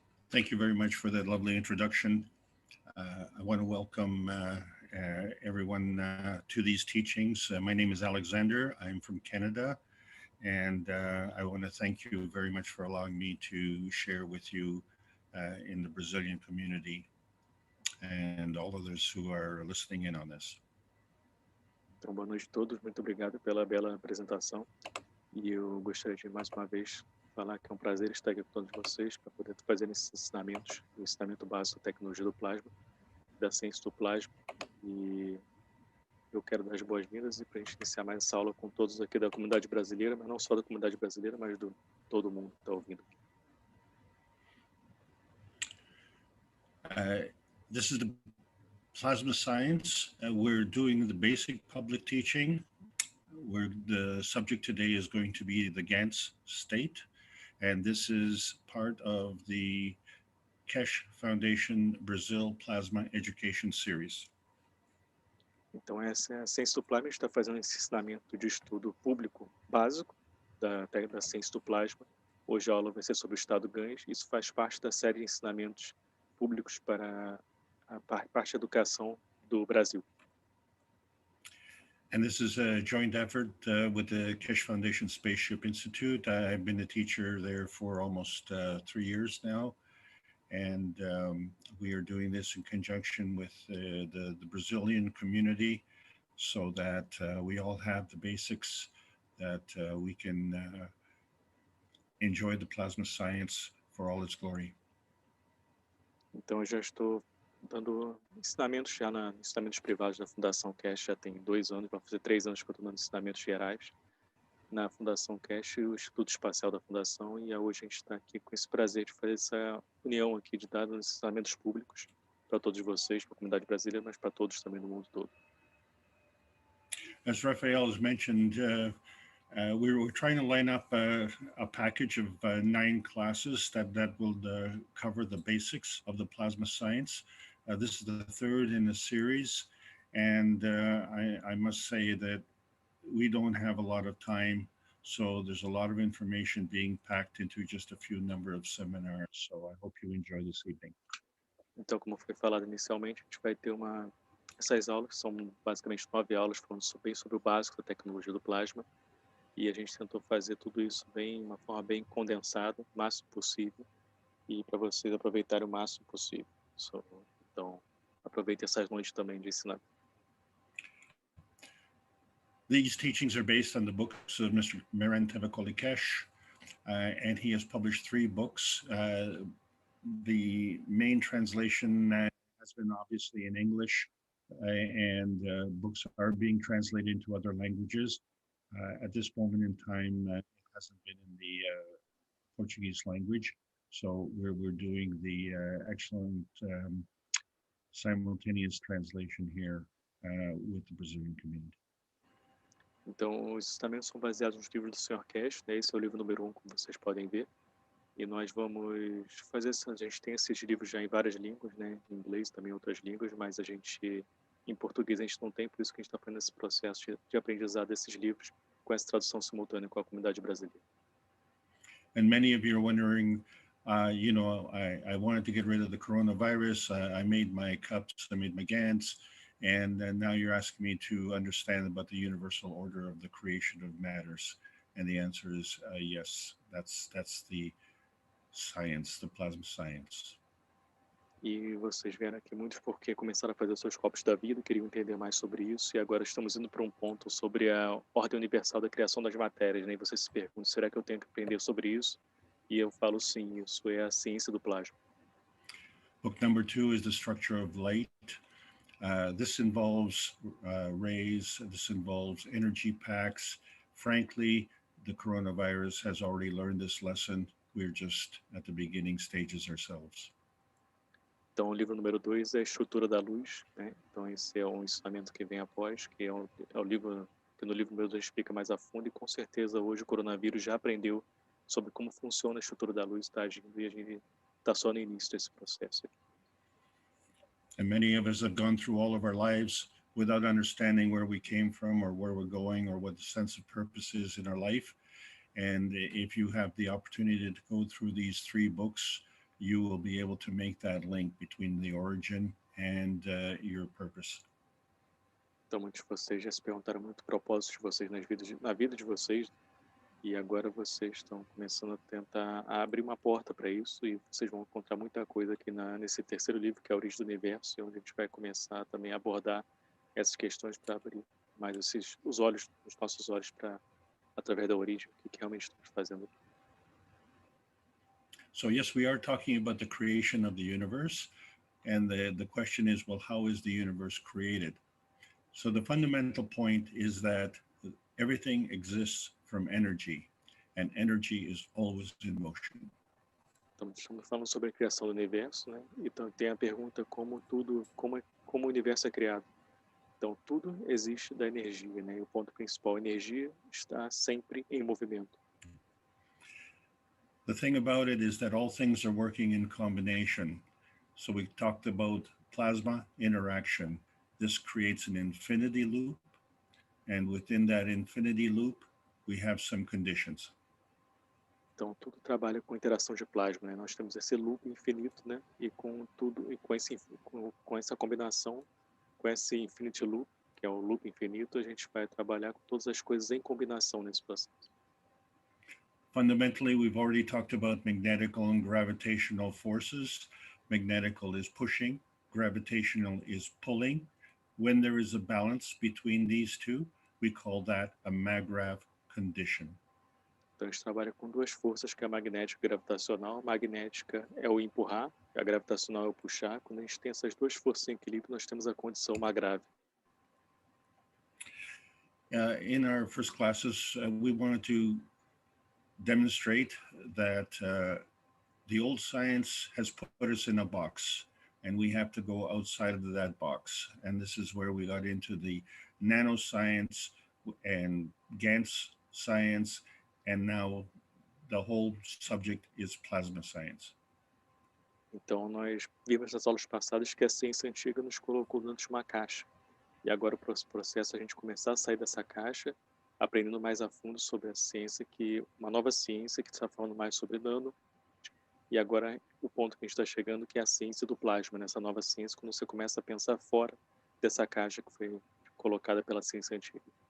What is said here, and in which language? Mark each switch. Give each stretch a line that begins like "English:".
English: Thank you very much for that lovely introduction. I want to welcome everyone to these teachings. My name is Alexander. I'm from Canada. And I want to thank you very much for allowing me to share with you in the Brazilian community and all others who are listening in on this.
Portuguese: Então, boa noite a todos. Muito obrigado pela bela apresentação. E eu gostaria de, mais uma vez, falar que é um prazer estar aqui com todos vocês para poder fazer esses ensinamentos, o ensinamento básico da tecnologia do plasma, da ciência do plasma. E eu quero dar as boas-vindas e para a gente iniciar mais essa aula com todos aqui da comunidade brasileira, mas não só da comunidade brasileira, mas de todo mundo que está ouvindo.
English: This is the plasma science. We're doing the basic public teaching, where the subject today is going to be the Gans state. And this is part of the Keshe Foundation Brazil Plasma Education Series.
Portuguese: Então, essa é a ciência do plasma. A gente está fazendo esse ensinamento de estudo público básico da ciência do plasma. Hoje a aula vai ser sobre o Estado Gans. Isso faz parte da série de ensinamentos públicos para a parte da educação do Brasil.
English: And this is a joint effort with the Keshe Foundation Spaceship Institute. I've been a teacher there for almost 3 years now. And we are doing this in conjunction with the Brazilian community so that we all have the basics that we can enjoy the plasma science for all its glory.
Portuguese: Então, eu já estou dando ensinamentos ensinamentos privados da Fundação Keshe já tem 2 anos, vai fazer 3 anos que eu estou dando ensinamentos gerais na Fundação Keshe, o Instituto Espacial da Fundação, e hoje a gente está aqui com esse prazer de fazer essa união aqui de dar ensinamentos públicos para todos vocês, para a comunidade brasileira, mas para todos também no mundo todo.
English: As Raphael has mentioned, we're trying to line up a package of 9 classes that will cover the basics of the plasma science. This is the 3rd in the series, and I must say that we don't have a lot of time, so there's a lot of information being packed into just a few number of seminars. So I hope you enjoy this evening.
Portuguese: Então, como foi falado inicialmente, a gente vai ter essas aulas, que são basicamente 9 aulas, falando bem sobre o básico da tecnologia do plasma, e a gente tentou fazer tudo isso uma forma bem condensada, o máximo possível, e para vocês aproveitarem o máximo possível. Então, aproveitem essas noites também de ensinar.
English: These teachings are based on the books of Mr. Keshe, and he has published 3 books. The main translation has been obviously in English, and books are being translated into other languages. At this moment in time, it hasn't been in the Portuguese language, so we're doing the excellent simultaneous translation here with the Brazilian community.
Portuguese: Então, os ensinamentos são baseados nos livros do Sr. Keshe, né? Esse é o livro número 1, como vocês podem ver. E nós vamos fazer a gente tem esses livros já em várias línguas, né? Em inglês, também em outras línguas, mas em português a gente não tem, por isso que a gente está fazendo esse processo de aprendizado desses livros com essa tradução simultânea com a comunidade brasileira.
English: And many of you are wondering, I wanted to get rid of the coronavirus. I made my cups, I made my Gans, and now you're asking me to understand about the universal order of the creation of matters. And the answer is yes, that's the science, the plasma science.
Portuguese: E vocês vieram aqui muitos porque começaram a fazer os seus copos da vida, queriam entender mais sobre isso, e agora estamos indo para um ponto sobre a ordem universal da criação das matérias, né? E vocês se perguntam, será que eu tenho que aprender sobre isso? E eu falo sim, isso é a ciência do plasma.
English: Book number 2 is the structure of light. This involves rays, this involves energy packs. Frankly, the coronavirus has already learned this lesson. We're just at the beginning stages ourselves.
Portuguese: Então, o livro número 2 é a estrutura da luz, né? Então, esse é um ensinamento que vem após, que é o livro que no livro número 2 explica mais a fundo, e com certeza hoje o coronavírus já aprendeu sobre como funciona a estrutura da luz, está agindo, e a gente está só no início desse processo.
English: And many of us have gone through all of our lives without understanding where we came from or where we're going or what the sense of purpose is in our life. And if you have the opportunity to go through these 3 books, you will be able to make that link between the origin and your purpose.
Portuguese: Então, muitos de vocês já se perguntaram muito o propósito de vocês na vida de vocês, e agora vocês estão começando a tentar abrir uma porta para isso, e vocês vão encontrar muita coisa aqui nesse 3º livro, que é a Origem do Universo, onde a gente vai começar também a abordar essas questões para abrir mais os nossos olhos através da origem, o que realmente estamos fazendo.
English: So yes, we are talking about the creation of the universe, and the question is, well, how is the universe created? So the fundamental point is that everything exists from energy, and energy is always in motion.
Portuguese: Então, estamos falando sobre a criação do universo, né? Então tem a pergunta como o universo é criado. Então tudo existe da energia, né? E o ponto principal, a energia está sempre em movimento.
English: The thing about it is that all things are working in combination. So we talked about plasma interaction. This creates an infinity loop, and within that infinity loop, we have some conditions.
Portuguese: Então, tudo trabalha com interação de plasma, né? Nós temos esse loop infinito, né? E com tudo, e com essa combinação, com esse infinity loop, que é o loop infinito, a gente vai trabalhar com todas as coisas em combinação nesse processo.
English: Fundamentally, we've already talked about magnetical and gravitational forces. Magnetical is pushing, gravitational is pulling. When there is a balance between these two, we call that a maggrav condition.
Portuguese: Então, a gente trabalha com duas forças, que é a magnética e a gravitacional. A magnética é o empurrar, a gravitacional é o puxar. Quando a gente tem essas duas forças em equilíbrio, nós temos a condição magrável.
English: In our first classes, we wanted to demonstrate that the old science has put us in a box, and we have to go outside of that box. And this is where we got into the nanoscience and Gans science, and now the whole subject is plasma science.
Portuguese: Então, nós vimos nas aulas passadas que a ciência antiga nos colocou dentro de uma caixa. E agora o processo é a gente começar a sair dessa caixa, aprendendo mais a fundo sobre a ciência, uma nova ciência que está falando mais sobre nano. E agora o ponto que a gente está chegando, que é a ciência do plasma, nessa nova ciência, quando você começa a pensar fora dessa caixa que foi colocada pela ciência antiga.